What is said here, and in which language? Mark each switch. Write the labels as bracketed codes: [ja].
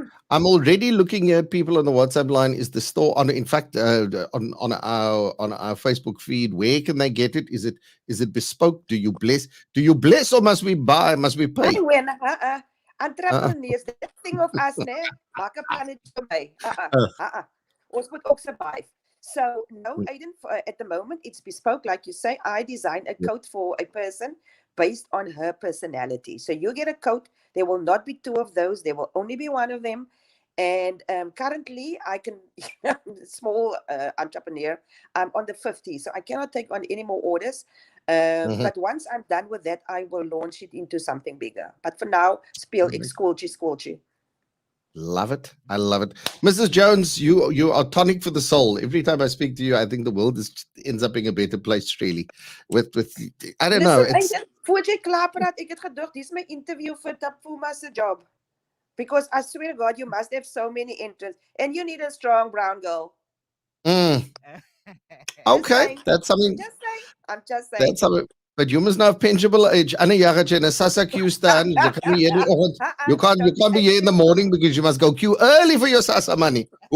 [en] I'm already looking at people on the WhatsApp line. Is the store on? In fact, on our Facebook feed, where can they get it? Is it bespoke? Do you bless, or must we buy? Must we pay? Entrepreneurs, that thing of us, ne? [af] Maak 'n plannetjie vir my. Ons moet ook survive. [en] So no, Aiden, at the moment it's bespoke, like you say. I design a coat for a person based on her personality. So you get a coat. There will not be two of those. There will only be one of them. And currently, I can small entrepreneur. I'm on the 50, so I cannot take on any more orders. But once I'm done with that, I will launch it into something bigger. But for now, [af] speel ek skooltjie. [en] Love it. I love it. Mrs. Jones, you are tonic for the soul. Every time I speak to you, I think the world ends up being a better place, really. With I don't know. It's [af] Voordat jy klaar praat, ek het gedog, dis my interview vir Tapuma's job. [en] Because I swear to God, you must have so many entrants. And you need a strong brown girl. Okay, that's something. I'm just saying. That's something. But you must now have pensionable age. Anna Yagache in a Sasa queue stand. You can't be here in the morning because you must go queue early for your Sasa money.